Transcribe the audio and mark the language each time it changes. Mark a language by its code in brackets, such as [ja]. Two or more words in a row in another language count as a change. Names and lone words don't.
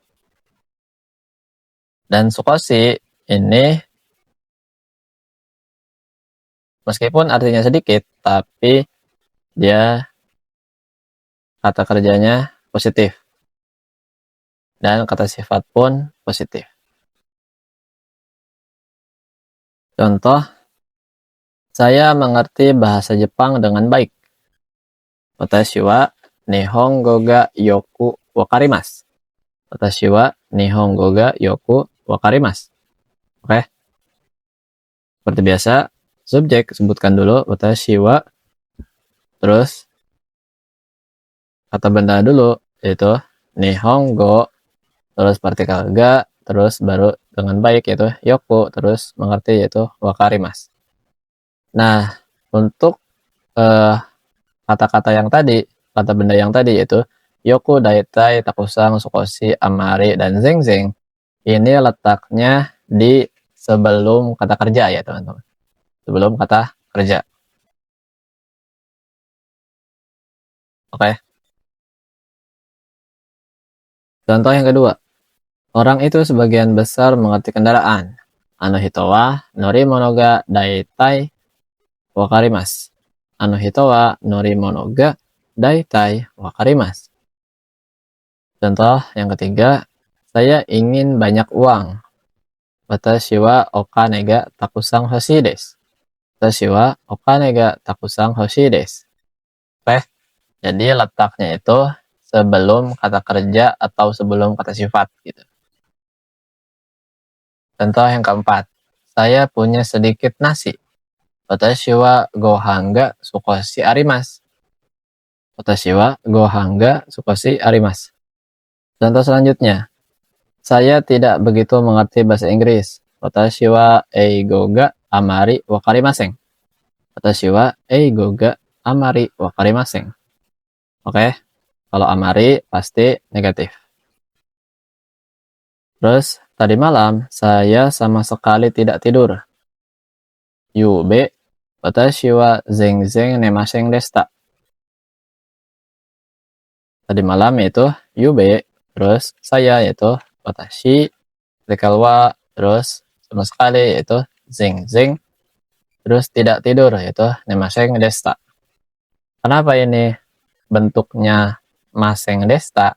[id] Dan sukoshi ini meskipun artinya sedikit tapi dia kata kerjanya positif dan kata sifat pun positif. Contoh, saya mengerti bahasa Jepang dengan baik. [ja] 私は日本語がよく分かります. 私は日本語がよく分かります. [id] Oke. Seperti biasa, subjek sebutkan dulu [ja] 私は, [id] terus kata benda dulu yaitu nihongo, terus partikel ga, terus baru dengan baik yaitu yoku, terus mengerti yaitu wakarimasu. Nah, untuk kata-kata yang tadi, kata benda yang tadi yaitu [ja] よく、大体、たくさん、少し、あまり, [id] dan zeng-zeng, ini letaknya di sebelum kata kerja ya teman-teman. Sebelum kata kerja. Oke. Contoh yang kedua. Orang itu sebagian besar mengerti kendaraan. [ja] あの人は乗り物が大体分かります. あの人は乗り物が大体分かります. [id] Contoh yang ketiga, saya ingin banyak uang. [ja] 私はお金がたくさん欲しいです. 私はお金がたくさん欲しいです. [id] Oke, jadi letaknya itu sebelum kata kerja atau sebelum kata sifat gitu. Contoh yang keempat, saya punya sedikit nasi. [ja] 私はご飯が少しあります. 私はご飯が少しあります. [id] Contoh selanjutnya, saya tidak begitu mengerti bahasa Inggris. [ja] 私は英語があまり分かりません. 私は英語があまり分かりません. [id] Oke, kalau amari pasti negatif. Terus, tadi malam saya sama sekali tidak tidur. [ja] 昨夜、私は全然寝ませんでした. [id] Tadi malam yaitu yube, terus saya yaitu watashi, partikel wa, terus sama sekali yaitu zengzeng, terus tidak tidur yaitu [ja] 寝ませんでした. [id] Kenapa ini bentuknya [ja] ませんでした?